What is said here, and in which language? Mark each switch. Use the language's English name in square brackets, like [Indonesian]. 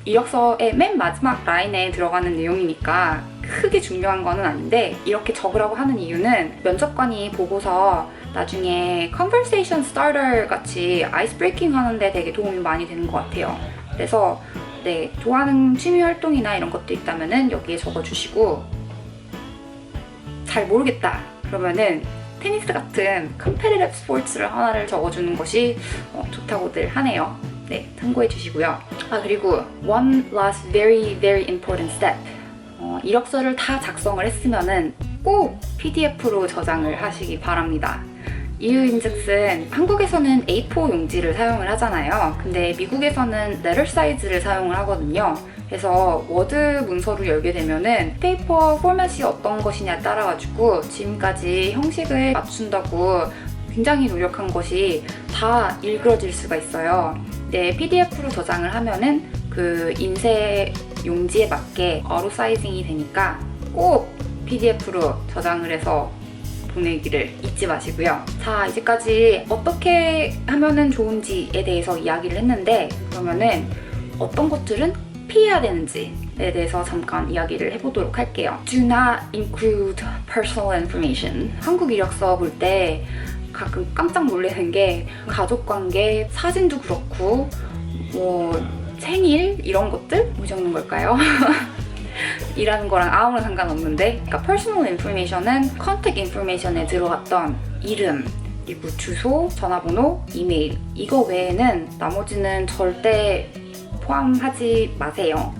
[Korean] 이력서의 맨 마지막 라인에 들어가는 내용이니까 크게 중요한 거는 아닌데, 이렇게 적으라고 하는 이유는 면접관이 보고서 나중에 conversation starter 같이 아이스 브레이킹 하는데 되게 도움이 많이 되는 것 같아요. 그래서 네, 좋아하는 취미 활동이나 이런 것도 있다면은 여기에 적어주시고, 잘 모르겠다 그러면은 테니스 같은 competitive sports를 하나를 적어주는 것이 좋다고들 하네요. 네, 참고해 주시고요. [English] 그리고 one last very important step. [Korean] 이력서를 다 작성을 했으면은 꼭 PDF로 저장을 하시기 바랍니다. 이유인즉슨 한국에서는 A4 용지를 사용을 하잖아요. 근데 미국에서는 레터 사이즈를 사용을 하거든요. 그래서 워드 문서로 열게 되면은 페이퍼 포맷이 어떤 것이냐에 따라 가지고 지금까지 형식을 맞춘다고 굉장히 노력한 것이 다 일그러질 수가 있어요. 근데 PDF로 저장을 하면은 그 인쇄 용지에 맞게 어로 사이징이 되니까 꼭 PDF로 저장을 해서 보내기를 잊지 마시고요. 자, 이제까지 어떻게 하면은 좋은지에 대해서 이야기를 했는데, 그러면은 어떤 것들은 피해야 되는지에 대해서 잠깐 이야기를 해보도록 할게요. [English] Do not include personal information. [Korean] 한국 이력서 볼 때 가끔 깜짝 놀라는 게 가족관계, 사진도 그렇고 뭐 생일 이런 것들? 뭐 적는 걸까요? 이라는 거랑 아무런 상관없는데, 그러니까 personal information은 contact information에 들어갔던 이름, 그리고 주소, 전화번호, 이메일, 이거 외에는 나머지는 절대 포함하지 마세요.